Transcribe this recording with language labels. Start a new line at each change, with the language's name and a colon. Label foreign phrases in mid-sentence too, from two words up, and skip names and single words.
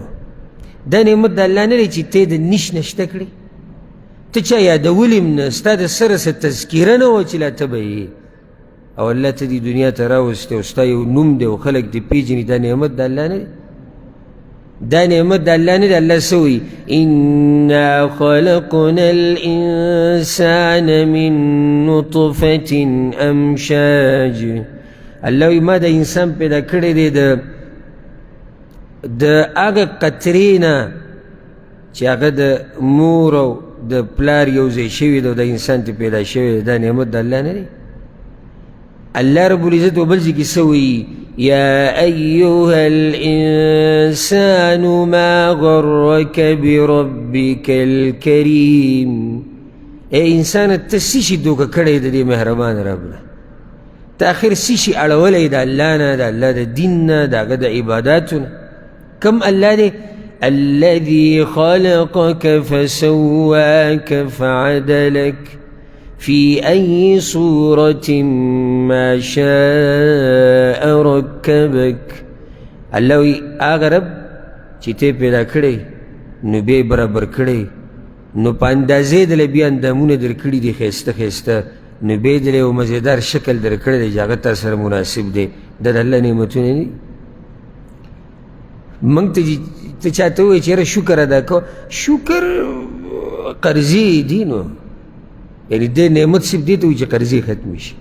Pashto: دا نعمت د الله نه دی چې ته د نش نشته کړې، ته چا یادولي هم نه، ستا د سره څه تذکیره نه وه چې لا ته به یې، او الله ته دې دنیا ته راوستی او ستا یو نوم دی او خلک دې پېژني. دا نعمت د الله نه دی. دا نعمت د الله نه دی. الله څه وایي
Arabic: إنا خلقنا الإنسان من نطفة أمشاج.
Pashto: الله وایي ما د انسان پیدا کړی دی د هغه قطرې نه چې هغه د مور او د پلار یو ځای شوي دی او د انسان ته پیدا شوی دی. دا نعمت د الله نه دی. الله
Arabic: رب العزت
Pashto: و بل ځای کې څه وایي
Arabic: يا أيها الإنسان ما غرك بربك الكريم.
Pashto: اے انسان ته څه شي دوکه کړی د دې مهربان رب نه؟ تا آخر څه شي اړولی د الله نه، د الله د دین نه، د هغه د عباداتو نه. کم الله دی؟
Arabic: الذي خلقك فسواك فعدلك في أي صورة ما شاء ركبك.
Pashto: الله وی هغه رب چې ته پیدا کړی نو بیا برابر کړی، نو په اندازې دله بیا اندامونه در کړي دي ښایسته ښایسته، نو بیا دله یو مزیدار شکل در کړی دی چې هغه تا سره مناسب دی. دا د الله نعمتونه دي. موږ ته چاته ووایي چې یاره شکر ادا کوه، شکر قرضې دي، نو یعنې دې نعمت صرف دې ته وایي چې قرضې ختمې شي.